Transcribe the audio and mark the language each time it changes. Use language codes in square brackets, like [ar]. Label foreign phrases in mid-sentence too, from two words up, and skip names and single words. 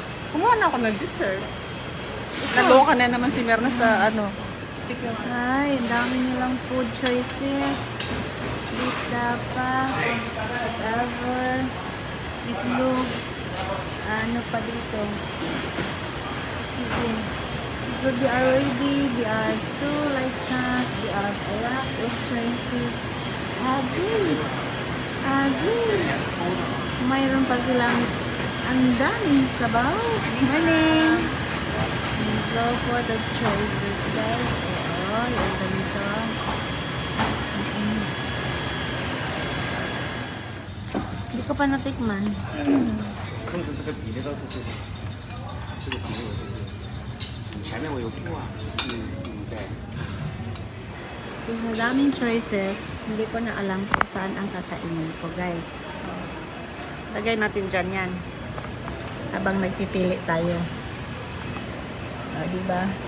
[tl] Kumuha na ako ng dessert. Naloka na naman si Merna sa ano. Ay, ang dami nilang [en] food choices. Beef tapa, whatever. [tl] Itlog. Ano pa dito? Sige. [en] So they are ready. They are so like that. They are a lot of choices. Agree. [tl] Mayroon pa silang ang daming sabaw. [en] Morning. So for the choices, guys. [tl] Oo, yung ganito. Hindi ko pa natikman. [zh] 控制这个比例倒是就是这个比例，我就是前面我有铺啊，对。 [tl] So sa daming choices, hindi ko na alam kung saan ang kakainin ko, guys. Lagay natin dyan yan. Habang nagpipili tayo. O, diba?